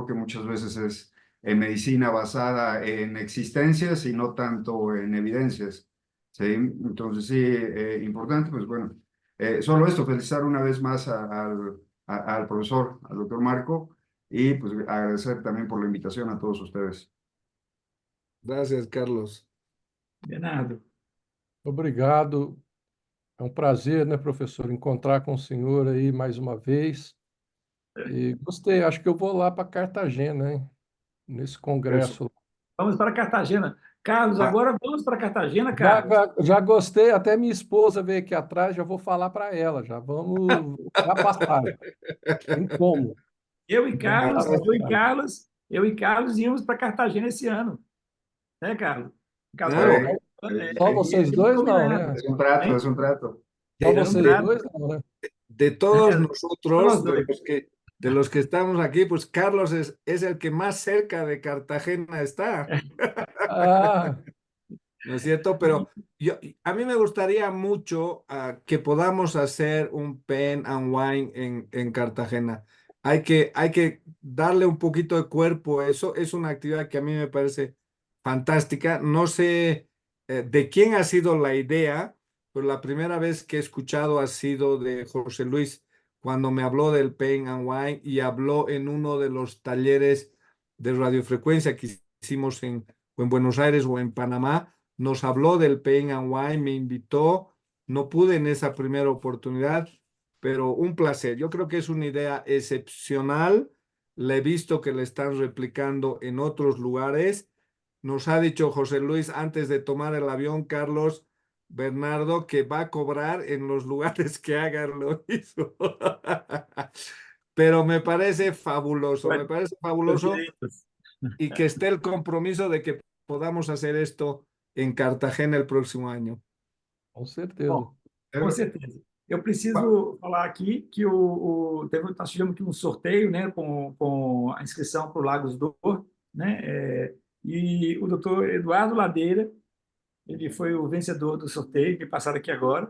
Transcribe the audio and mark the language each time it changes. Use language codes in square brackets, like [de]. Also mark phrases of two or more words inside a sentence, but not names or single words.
[es] Que muchas veces es medicina basada en existencias y no tanto en evidencias, ¿sí? Entonces, sí, importante, pues bueno, solo esto, felicitar una vez más al profesor, al doctor Marco, y pues agradecer también por la invitación a todos ustedes. Gracias, Carlos. Bernardo. [pt] Obrigado. É um prazer, né, professor, encontrar com o senhor aí mais uma vez. E gostei, acho que eu vou lá para Cartagena, hein, nesse congresso. Vamos para Cartagena. Carlos, Ah, agora vamos para Cartagena, Já, Carlos. já gostei, até minha esposa veio aqui atrás, já vou falar para ela, já vamos já passagem. Tem como. Eu e Carlos, Vamos eu e passagem. Carlos, eu e Carlos íamos para Cartagena esse ano, né, Carlos? O casal, Claro. Só vocês dois não, combinado, né? [es] Es [pt] hein? [es] un trato. [pt] Só [es] De, [pt] Era um vocês trato. dois não, né? [es] de todos Somos nosotros, [pt] dois. [es] de los que estamos aquí, pues Carlos es el que más cerca de Cartagena está, Ah, ¿no es cierto? Pero a mí me gustaría mucho que podamos hacer un [en] pen and wine [es] en Cartagena. Hay que darle un poquito de cuerpo a eso. Es una actividad que a mí me parece fantástica. No sé de quién ha sido la idea, pero la primera vez que he escuchado ha sido de José Luis cuando me habló del [en] pen and wine [es] y habló en uno de los talleres de radiofrecuencia que hicimos o en Buenos Aires o en Panamá. Nos habló del [en] Pain and Wine, [es] me invitó, no pude en esa primera oportunidad, pero un placer. Yo creo que es una idea excepcional. La he visto que la están replicando en otros lugares. Nos ha dicho José Luis antes de tomar el avión, Carlos Bernardo, que va a cobrar en los lugares que hagan lo mismo. Pero me parece fabuloso y que esté el compromiso de que podamos hacer esto en Cartagena el próximo año. [pt] com certeza. Bom, com certeza. Eu preciso falar aqui que nós tivemos aqui um sorteio, né, com a inscrição para o Lagos Dor, né, e o doutor Eduardo Ladeira, ele foi o vencedor do sorteio, que passaram aqui agora.